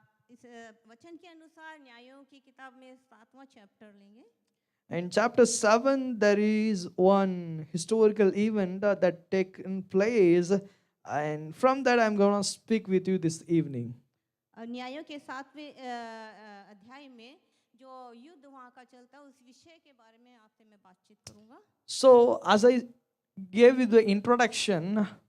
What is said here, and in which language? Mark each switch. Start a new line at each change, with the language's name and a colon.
Hindi: इस वचन के अनुसार न्यायों की किताब में 7वां चैप्टर लेंगे.
English: In chapter 7, there is one historical event that taken place, and from that I'm going to speak with you this evening.
Hindi: न्यायों के 7वें अध्याय में जो युद्ध वहाँ का चलता है, उस विषय के बारे में आपसे मैं बातचीत करूँगा.
English: So, as I gave you the introduction,